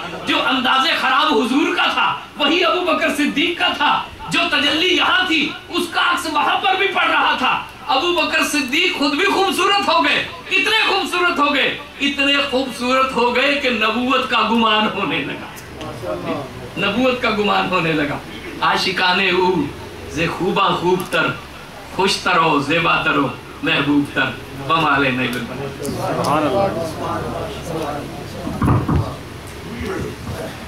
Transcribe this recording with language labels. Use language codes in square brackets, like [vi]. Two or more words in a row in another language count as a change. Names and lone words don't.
[ur] جو انداز خراب حضور کا تھا وہی ابو بکر صدیق کا تھا. جو تجلی یہاں تھی اس کا عکس وہاں پر بھی پڑ رہا تھا. ابو بکر صدیق خود بھی خوبصورت ہو گئے. اتنے خوبصورت ہو گئے، اتنے خوبصورت ہو گئے کہ نبوت کا گمان ہونے لگا. نبوت کا گمان ہونے لگا. [fa] عاشقانے او ز خوباں خوب تر، خوش ترو زیبا ترو محبوب تر بمال نیل البر. [ar] سبحان اللہ.